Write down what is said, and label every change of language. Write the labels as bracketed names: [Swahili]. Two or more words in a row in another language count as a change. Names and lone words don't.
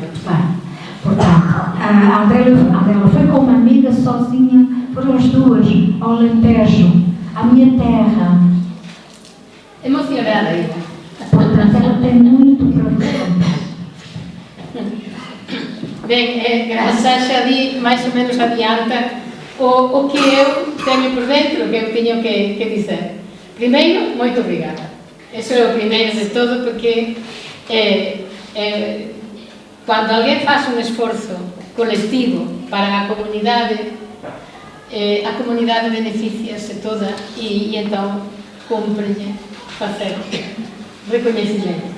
[Portuguese] Bem, portanto, a Adela foi com uma amiga sozinha, foram as duas ao Alentejo, à minha terra. Emocionada ainda. Portanto, ela tem muito para ver. [Galician] Ben, Graça xa di, máis ou menos adianta o que eu teño por dentro, que eu teño que dizer. Primeiro, moito obrigada. Eso é o primeiro de todo, porque cando alguén faz un esforzo colectivo para a comunidade beneficiase toda e entón cúmprelle facer recoñecimento.